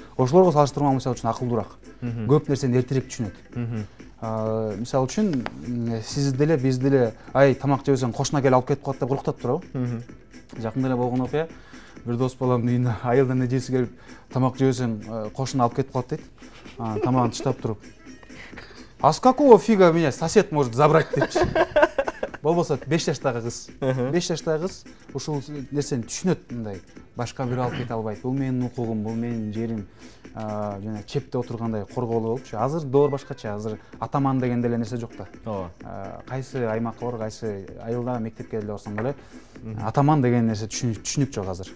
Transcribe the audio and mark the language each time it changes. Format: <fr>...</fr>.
<ky>Ошолорго салыштырмалуу мисалы үчүн акылдуураак. Көп нерсени эртерээк түшүнөт. Мисалы үчүн сиз деле, биз деле ай тамак жебесең кошуна келип алып кетип калат деп курктап турабы? Жакында эле болгон окуя. Бир дос баламдын үйүнө айылдан эжеси келип тамак жебесең кошуна алып кетип калат дейт. Тамагын тыштап туруп.</ky> <ru>А с какого фига меня сосед может забрать</ru> <ky>депчи. Болбосо 5 жаштагы кыз. 5 жаштагы кыз ушул нерсени түшүнөт, мындай башка бирөө алып кете албайт. Бул менин укугум, бул менин жерим. Жана чепте отургандай корголуу болупчу. Азыр доор башкача. Азыр атаман деген деле нерсе жок да. Кайсы аймакка бар, кайсы айылда мектепке деле барсаң деле атаман деген нерсе түшүнүк жок азыр.</ky>